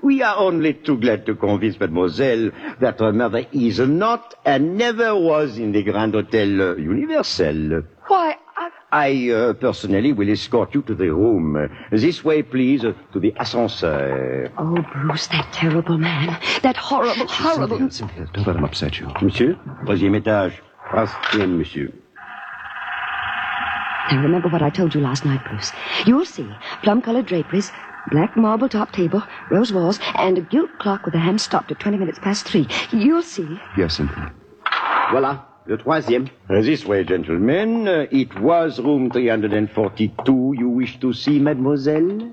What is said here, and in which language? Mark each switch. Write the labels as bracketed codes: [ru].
[en] We are only too glad to convince mademoiselle that her mother is not and never was in the Grand Hotel Universel. Why, I personally will escort you to the room. This way, please, to the ascenseur. Oh, Bruce, that terrible man. That horrible, horrible... Cynthia, don't let him upset you. [fr] Monsieur, troisième étage. Troisième, monsieur. [en] Now, remember what I told you last night, Bruce. You'll see plum-colored draperies, black marble-top table, rose walls, and a gilt clock with a hand stopped at 20 minutes past 3. You'll see. Yes, Cynthia. [fr] Voilà, le troisième. [en] This way, gentlemen. It was room 342 you wish to see, mademoiselle?